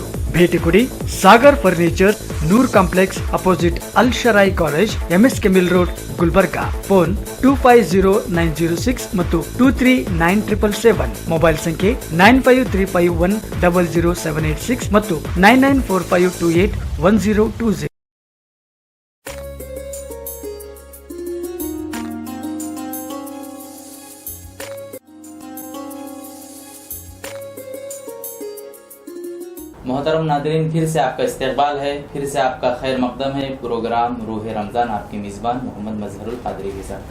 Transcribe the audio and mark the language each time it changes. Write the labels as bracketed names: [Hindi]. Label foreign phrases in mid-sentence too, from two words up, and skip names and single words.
[Kannada] ಭೇಟಿ ಕೊಡಿ ಸಾಗರ್ ಫರ್ನಿಚರ್, ನೂರ್ ಕಾಂಪ್ಲೆಕ್ಸ್ ಅಪೋಸಿಟ್ ಅಲ್ ಶರಾಯಿ ಕಾಲೇಜ್, ಎಂಎಸ್ಕೆ ಮಿಲ್ ರೋಡ್, ಗುಲ್ಬರ್ಗಾ. ಫೋನ್ 250906 ಮತ್ತು 239777. ಮೊಬೈಲ್ ಸಂಖ್ಯೆ 9535100786 ಮತ್ತು 9945281020. [Urdu] محترم نادرین، پھر سے آپ کا استقبال ہے، پھر سے آپ کا خیر مقدم ہے پروگرام روح رمضان، آپ کے میزبان محمد مظہر القادری کے ساتھ.